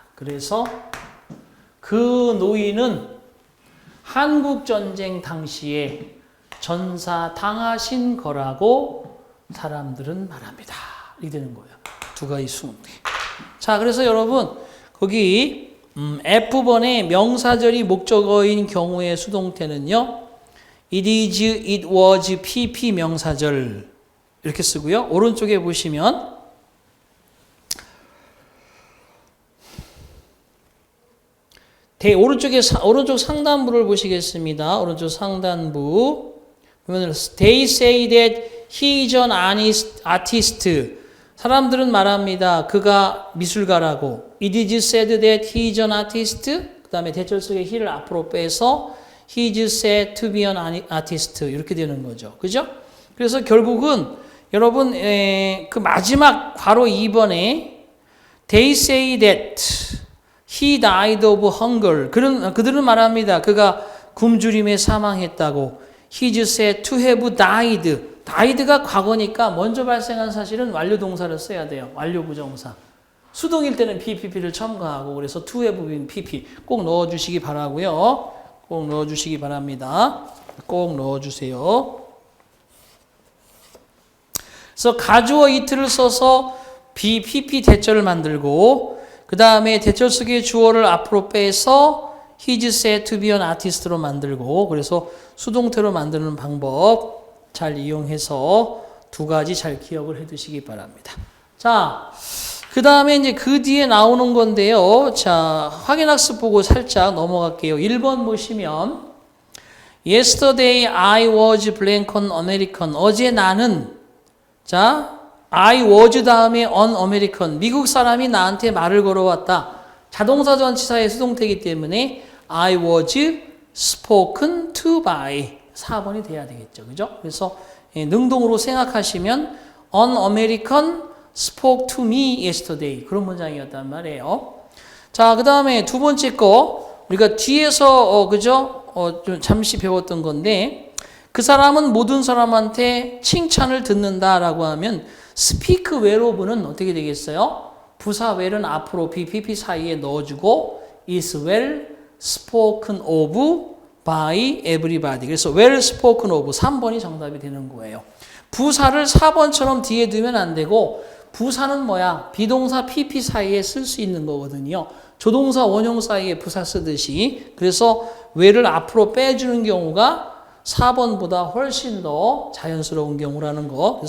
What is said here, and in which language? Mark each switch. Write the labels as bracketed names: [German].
[Korean] 그래서 그 노인은 한국전쟁 당시에 전사당하신 거라고 사람들은 말합니다. 이렇게 되는 거예요. 두 가지 수문제. 자, 그래서 여러분 거기 F번에 명사절이 목적어인 경우의 수동태는요. It is, it was, pp 명사절 이렇게 쓰고요. 오른쪽에 보시면 오른쪽 상단부를 보시겠습니다. 오른쪽 상단부 보면 [English] They say that he is an artist. [Korean] 사람들은 말합니다. 그가 미술가라고. [English] It is said that he is an artist. [Korean] 그 다음에 대절 속에 he를 앞으로 빼서 [English] he is said to be an artist. [Korean] 이렇게 되는 거죠. 그죠? 그래서 결국은 여러분 그 마지막 괄호 2번에 [English] They say that he died of hunger. [Korean] 그들은 말합니다. 그가 굶주림에 사망했다고. [English] He is said to have died. [Korean] died가 과거니까 먼저 발생한 사실은 완료 동사를 써야 돼요. 완료 부정사. 수동일 때는 PPP를 첨가하고 그래서 to have been PP 꼭 넣어주시기 바라고요. 꼭 넣어주시기 바랍니다. 꼭 넣어주세요. 그래서 가주어 it를 써서 BPP 대절을 만들고 그 다음에 대절 속의 주어를 앞으로 빼서 [English] he's said to be an artist [Korean] 로 만들고 그래서 수동태로 만드는 방법 잘 이용해서 두 가지 잘 기억을 해 두시기 바랍니다. 자, 그 다음에 이제 그 뒤에 나오는 건데요. 자, 확인학습 보고 살짝 넘어갈게요. 1번 보시면 [English] Yesterday I was blank on American. [Korean] 어제 나는 자, I was 다음에 on American. 미국 사람이 나한테 말을 걸어왔다. 자동사 전치사의 수동태이기 때문에 [English] I was spoken to by. [Korean] 4번이 돼야 되겠죠. 그죠? 그래서 능동으로 생각하시면 [English] on American spoke to me yesterday. [Korean] 그런 문장이었단 말이에요. 자, 그 다음에 두 번째 거 우리가 뒤에서 그죠? 좀 잠시 배웠던 건데 그 사람은 모든 사람한테 칭찬을 듣는다라고 하면 speak well of는 어떻게 되겠어요? 부사 well은 앞으로 BPP 사이에 넣어주고 [English] is well spoken of by everybody. [Korean] 그래서 well spoken of 3번이 정답이 되는 거예요. 부사를 4번처럼 뒤에 두면 안 되고 부사는 뭐야? 비동사 PP 사이에 쓸 수 있는 거거든요. 조동사 원형 사이에 부사 쓰듯이. 그래서 well을 앞으로 빼주는 경우가 4번보다 훨씬 더 자연스러운 경우라는 거.